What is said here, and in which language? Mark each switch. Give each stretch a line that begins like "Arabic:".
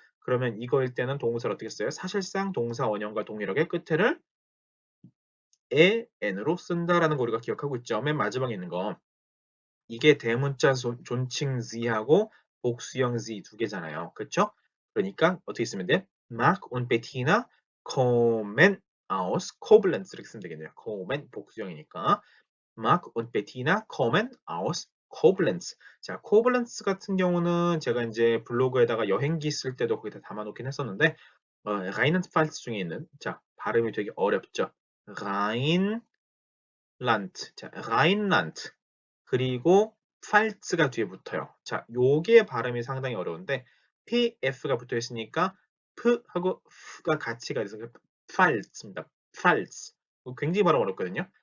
Korean: 그러면 이거일 때는 동사를 어떻게 써요? 사실상 동사 원형과 동일하게 끝에를 에 n으로 쓴다라는 거 우리가 기억하고 있죠. 맨 마지막에 있는 거. 이게 대문자 존칭 Z하고 복수형 Z 두 개잖아요. 그렇죠? 그러니까 어떻게 쓰면 돼?
German: Mark und Bettina kommen aus Koblenz
Korean: 이렇게 쓰면 되겠네요. kommen 복수형이니까.
German: Mark und Bettina kommen aus Koblenz.
Korean: 자, 코블렌츠 같은 경우는 제가 이제 블로그에다가 여행기 쓸 때도 거기다 담아놓긴 했었는데 라인앤드팔츠 중에 있는 자 발음이 되게 어렵죠. 라인 란트. 자, 라인란트. 그리고 팔츠가 뒤에 붙어요. 자, 요게 발음이 상당히 어려운데 PF가 붙어 있으니까 P하고 F가 같이 가 있어서 팔츠입니다. 팔츠. 굉장히 발음 어렵거든요.